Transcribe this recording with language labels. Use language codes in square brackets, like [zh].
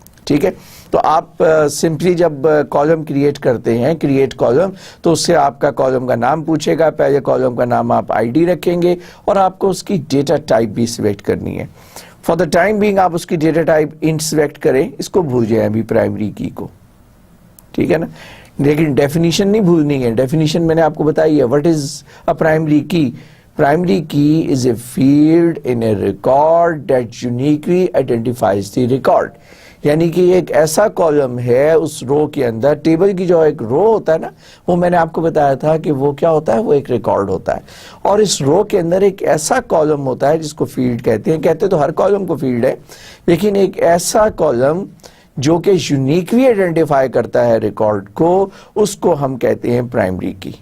[ur] ٹھیک ہے, تو آپ سمپلی جب کالم کریٹ کرتے ہیں, کریٹ کالم, تو اس سے آپ کا کالم کا نام پوچھے گا. پہلے کالم کا نام آپ ID رکھیں گے اور آپ کو اس کی ڈیٹا ٹائپ بھی سلیکٹ کرنی ہے. [en] for the time being [ur] آپ اس کی ڈیٹا ٹائپ انٹ سلیکٹ کریں, اس کو بھول جائیں ابھی پرائمری کی کو. ٹھیک ہے نا, لیکن ڈیفینیشن نہیں بھولنی ہے. ڈیفینیشن میں نے آپ کو بتائی ہے. [en] What is a primary key, primary key is a field in a record that uniquely identifies the record. [ur] یعنی کہ ایک ایسا کالم ہے اس رو کے اندر, ٹیبل کی جو ایک رو ہوتا ہے نا, وہ میں نے آپ کو بتایا تھا کہ وہ کیا ہوتا ہے, وہ ایک ریکارڈ ہوتا ہے, اور اس رو کے اندر ایک ایسا کالم ہوتا ہے جس کو فیلڈ کہتے ہیں. کہتے تو ہر کالم کو فیلڈ ہے, لیکن ایک ایسا کالم جو کہ یونیکلی آئیڈینٹیفائی کرتا ہے ریکارڈ کو, اس کو ہم کہتے ہیں پرائمری کی.